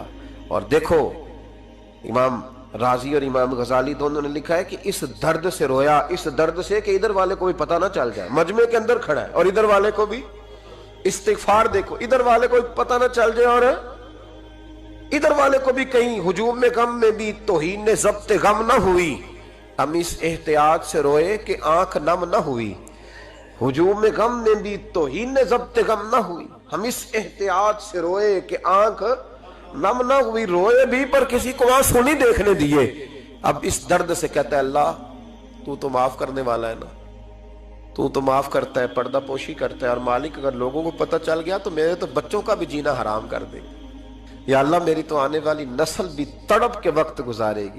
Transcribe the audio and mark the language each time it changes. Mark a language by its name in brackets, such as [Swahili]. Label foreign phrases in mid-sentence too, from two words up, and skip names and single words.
[Urdu] اور دیکھو امام رازی اور امام غزالی دونوں نے لکھا ہے کہ اس درد سے رویا، اس درد سے کہ ادھر والے کو بھی پتہ نہ چل جائے، مجمع کے اندر کھڑا ہے اور ادھر والے کو بھی استغفار، دیکھو ادھر والے کو پتہ نہ چل جائے اور ادھر والے کو بھی کہیں ہجوم میں غم میں بھی توہین نے ضبط غم نہ ہوئی، ہم اس احتیاط سے روئے کہ آنکھ نم نہ ہوئی۔ ہجوم میں غم میں بھی توہین نے ضبط غم نہ ہوئی، ہم اس احتیاط سے روئے کہ آنکھ नम न हुई, रोए भी पर किसी को आंसू नहीं देखने दिए। अब इस दर्द से कहता है अल्लाह तू तो माफ करने वाला है ना, तू तो माफ करता है, पर्दा पोशी करता है, और मालिक अगर लोगों को पता चल गया तो मेरे तो बच्चों का भी जीना हराम कर दे। या अल्लाह मेरी तो आने वाली नस्ल भी तड़प के वक्त गुजारेगी।